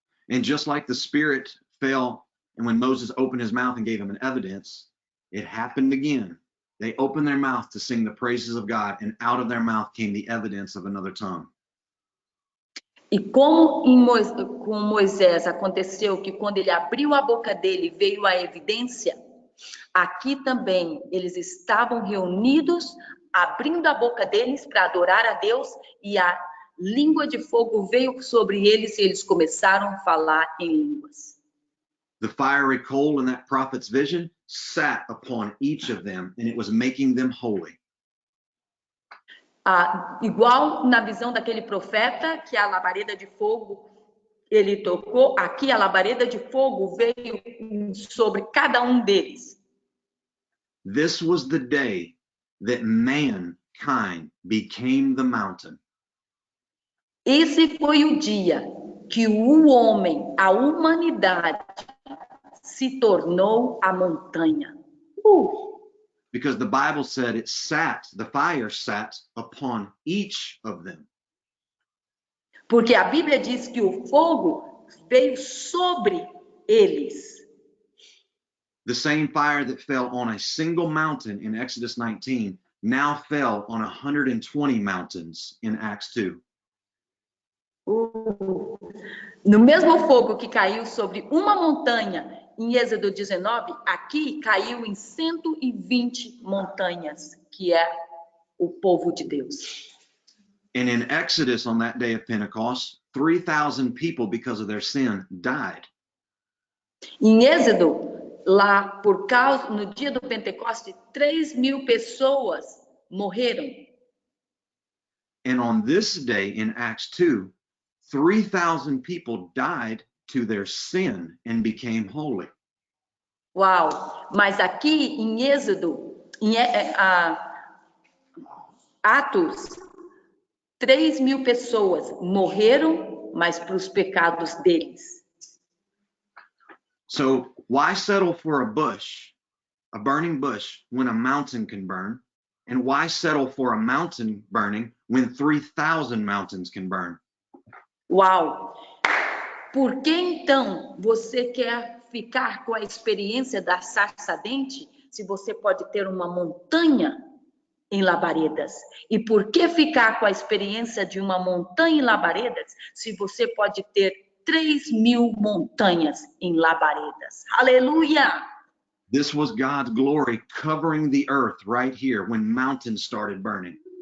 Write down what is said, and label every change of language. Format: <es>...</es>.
<en>And just like the Spirit fell, and when Moses opened his mouth and gave him an evidence, it happened again. They opened their mouth to sing the praises of God, and out of their mouth came the evidence of another tongue.</en> <pt>E como com Moisés aconteceu que quando ele abriu a boca dele veio a evidência, aqui também eles estavam reunidos, abrindo a boca deles para adorar a Deus, e a língua de fogo veio sobre eles e eles começaram a falar em línguas.</pt> <en>The fiery coal in that prophet's vision sat upon each of them, and it was making them holy.</en> <pt>Igual na visão daquele profeta, que a labareda de fogo ele tocou, aqui a labareda de fogo veio sobre cada um deles.</pt> <en>This was the day that mankind became the mountain.</en> <pt>Esse foi o dia que o homem, a humanidade, se tornou a montanha.</pt> <en>Because the Bible said the fire sat upon each of them.</en> <pt>Porque a Bíblia diz que o fogo veio sobre eles.</pt> <en>The same fire that fell on a single mountain in Exodus 19 now fell on 120 mountains in Acts 2.</en> <pt>No mesmo fogo que caiu sobre uma montanha em Êxodo 19, aqui caiu em 120 montanhas, que é o povo de Deus.</pt> <en>And in Exodus, on that day of Pentecost, 3,000 people, because of their sin, died.</en> <pt>Em Êxodo, lá por causa, no dia do Pentecoste, 3.000 pessoas morreram.</pt> <en>And on this day in Acts 2, 3,000 people died to their sin and became holy.</en> <pt>Uau! Mas aqui em Êxodo, em Atos, 3.000 pessoas morreram, mas para os pecados deles.</pt> <en>So why settle for a bush, a burning bush, when a mountain can burn? And why settle for a mountain burning when 3,000 mountains can burn?</en> <pt>Uau! Por que então você quer ficar com a experiência da sarça ardente se você pode ter uma montanha em labaredas? E por que ficar com a experiência de uma montanha em labaredas se você pode ter 3.000 montanhas em labaredas? Aleluia!</pt> <en>This was God's glory covering the earth right here when mountains started burning.</en>